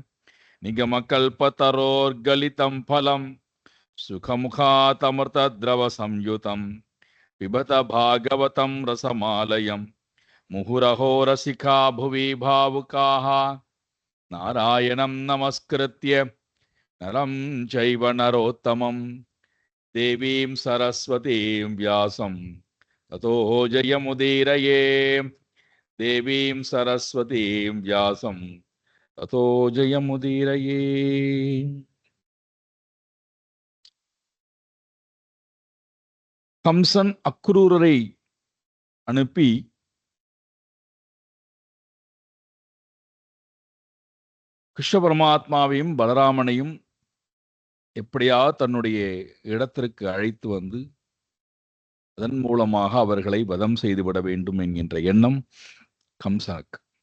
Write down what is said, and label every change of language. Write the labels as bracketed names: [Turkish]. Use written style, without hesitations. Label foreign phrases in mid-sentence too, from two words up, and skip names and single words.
[Sanskrit] निगमकल्पतरोर्गलितं फलं सुखमुखातमृतद्रवसंयुतं पिबत भागवतं रसमालयं मुहुरहो रसिका भुवि भावुकाः नारायणं नमस्कृत्य नरं चैव नरोत्तमं देवीं सरस्वतीं व्यासं ततो जयमुदीरये। देवीं सरस्वतीं व्यासं ततो जयमुदीरये। [Tamil] கம்சன் அக்ரூரரை அனுப்பி கிருஷ்ண பரமாத்மாவையும் பலராமனையும் எப்படியாவது தன்னுடைய இடத்திற்கு அழைத்து வந்து அதன் மூலமாக அவர்களை வதம் செய்துவிட வேண்டும் என்கின்ற எண்ணம் கம்சனுக்கு.